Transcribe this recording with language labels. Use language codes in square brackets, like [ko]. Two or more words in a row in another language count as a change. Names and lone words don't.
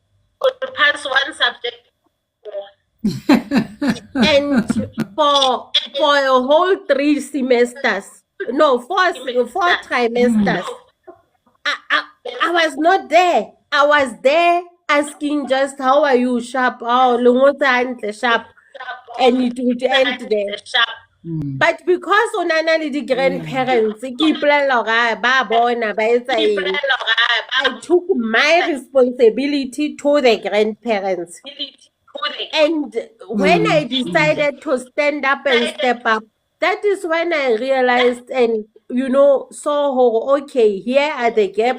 [en] And for a whole 3 semesters, no, 4 trimesters, I was not there. I was there asking just, how are you, sharp? [st] Oh, lengotse hantle, sharp. [en] And it would end there. But because [st] o nana le di-grandparents, ke ipolelela hore ba bona ba etsa eng, [en] I took my responsibility to the grandparents. And when I decided to stand up and step up, that is when I realized and saw, okay, here are the gaps.